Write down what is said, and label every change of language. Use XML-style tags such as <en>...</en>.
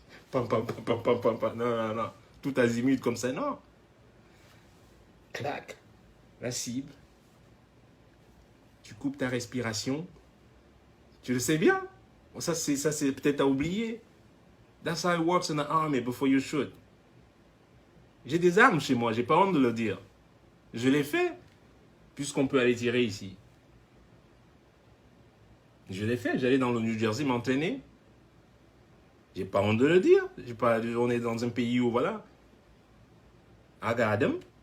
<fr>Pam, pam, pam, pam, pam, pam, pam. Non, non, non. Tout azimut comme ça, non. Clac. la cible, tu coupes ta respiration, tu le sais bien. Ça, c'est peut-être à oublier.</fr> <en>That's how it works in the army before you shoot.</en> <fr>J'ai des armes chez moi, j'ai pas honte de le dire. Je l'ai fait, puisqu'on peut aller tirer ici. Je l'ai fait, j'allais dans le New Jersey m'entraîner. J'ai pas honte de le dire. On est dans un pays où, voilà.</fr> <en>I got them.</en>